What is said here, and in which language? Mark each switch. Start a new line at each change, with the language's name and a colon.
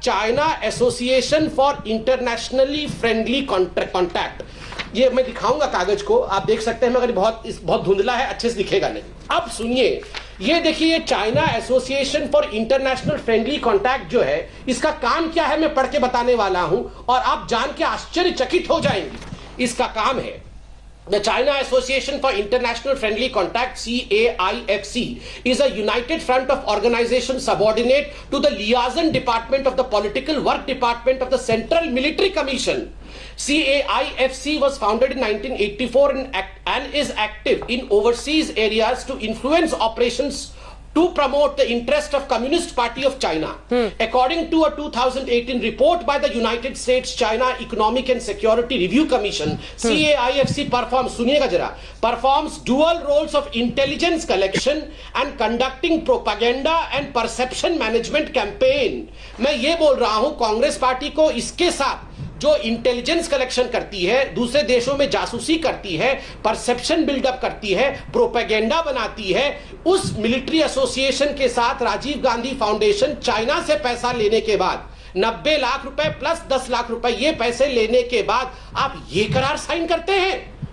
English: China Association for Internationally Friendly Contact.
Hindi: ये मैं दिखाऊंगा कागज को, आप देख सकते हैं, मगर बहुत धुंधला है, अच्छे से दिखेगा नहीं। अब सुनिए, ये देखिए, China association for international friendly contact जो है, इसका काम क्या है मैं पढ़ के बताने वाला हूं और आप जान के आश्चर्यचकित हो जाएंगे। इसका काम है,
English: The China Association for International Friendly Contact, CAIFC, is a united front of organizations subordinate to the liaison department of the political work department of the Central Military Commission. CAIFC was founded in 1984 and is active in overseas areas to influence operations to promote the interest of Communist Party of China. According to a 2018 report by the United States China Economic and Security Review Commission, CAIFC performs,
Hindi: सुनिएगा जरा,
English: performs dual roles of intelligence collection and conducting propaganda and perception management campaign.
Hindi: मैं ये बोल रहा हूं, Congress party को इसके साथ जो इंटेलिजेंस कलेक्शन करती है, दूसरे देशों में जासूसी करती है, परसेप्शन बिल्डअप करती है, प्रोपेगेंडा बनाती है, उस मिलिट्री एसोसिएशन के साथ राजीव गांधी फाउंडेशन चाइना से पैसा लेने के बाद 90 लाख रुपए प्लस 10 लाख रुपए ये पैसे लेने के बाद आप ये करार साइन करते हैं।